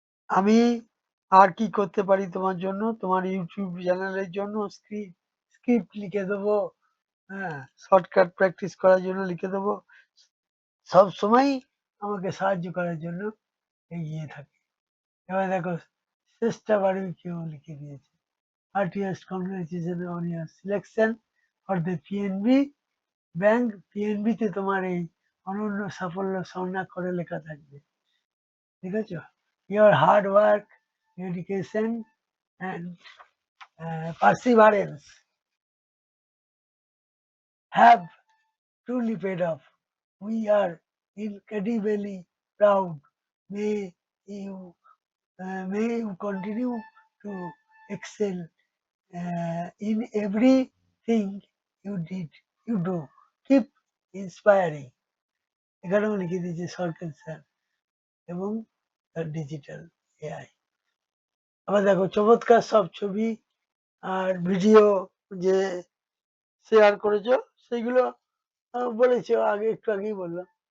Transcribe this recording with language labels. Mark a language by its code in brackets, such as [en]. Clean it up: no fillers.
[bn] আমি আর কি করতে পারি তোমার জন্য? তোমার YouTube চ্যানেলের জন্য স্ক্রিপ্ট লিখে দেবো, হ্যাঁ, শর্টকাট প্র্যাকটিস করার জন্য লিখে দেবো। সবসময়ই আমাকে সাহায্য করার জন্য এগিয়ে থাকে। এবার দেখো, চেষ্টাবারেও কেউ লিখে দিয়েছে, [en] heartiest congratulations on your selection for the PNB bank. [bn] PNB তে তোমার এই অনন্য সাফল্য স্বর্ণাক্ষরে লেখা থাকবে। ঠিক আছে? [en] Your hard work, dedication and perseverance have truly paid off. We are incredibly proud. May you may you continue to excel in everything you do. Keep inspiring. [bn] এখানেও লিখে দিয়েছে সরকার স্যার এবং তার ডিজিটাল এআই। আবার দেখো, চমৎকার সব ছবি আর ভিডিও যে শেয়ার করেছো, সেগুলো বলেছো, আগে একটু আগেই বললাম।